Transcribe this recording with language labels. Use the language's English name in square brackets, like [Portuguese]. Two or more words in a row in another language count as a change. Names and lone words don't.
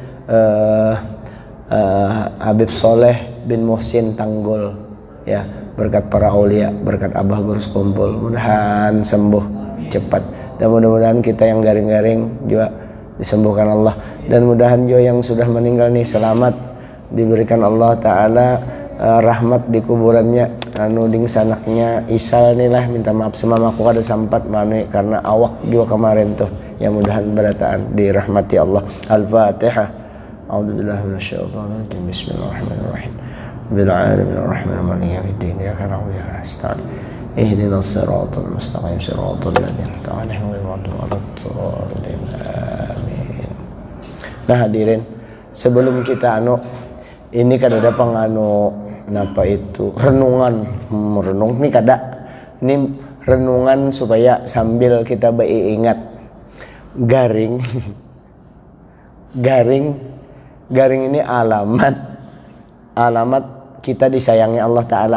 [Banjar] Habib Soleh bin Muhsin Tanggul ya, berkat para aulia, berkat Abah Gurus Kumpul, mudahan sembuh cepat, dan mudah-mudahan kita yang garing-garing juga disembuhkan Allah, dan mudahan juga yang sudah meninggal nih selamat, diberikan Allah Ta'ala rahmat di kuburannya. Ding sanaknya Isal nih lah, minta maaf semamaku kada sempat mani karena awak juga kemarin tuh, ya mudahan berataan dirahmati Allah. Al-Fatihah. [Arabic] أعوذ بالله من الشيطان الرجيم. بسم الله الرحمن الرحيم. بالعالمين الرحمن الرحيم يوم الدين ياكنا وي نستعين. اهدنا الصراط المستقيم صراط الذين أنعمت عليهم غير المغضوب عليهم. آمين. [Banjar] Nah hadirin, sebelum kita ini kada ada napa itu renungan merenung nih kada, ini renungan supaya sambil kita ingat garing ini alamat kita disayangi Allah Ta'ala.